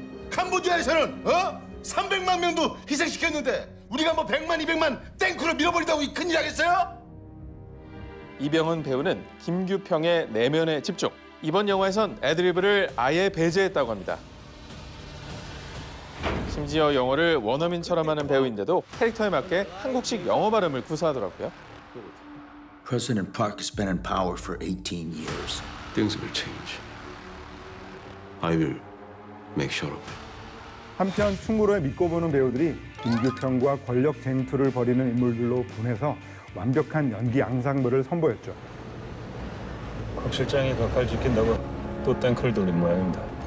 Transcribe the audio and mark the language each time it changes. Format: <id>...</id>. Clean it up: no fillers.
<ko>캄보디아에서는 300만 명도 희생시켰는데 우리가 뭐 100만, 200만 땡크로 밀어버린다고 큰일 하겠어요? 이병헌 배우는 김규평의 내면에 집중. 이번 영화에선 애드리브를 아예 배제했다고 합니다. 심지어 영어를 원어민처럼 하는 배우인데도 캐릭터에 맞게 한국식 영어 발음을 구사하더라고요.</ko> <en>President Park has been in power for 18 years. Things will change. I will make sure of it.</en> <ko>한편 충무로에 믿고 보는 배우들이 김규평과 권력 쟁투를 벌이는 인물들로 분해서 완벽한 연기 앙상블을 선보였죠. 곽 실장이 각하를 지킨다고 또 탱크를 돌린 모양입니다.</ko>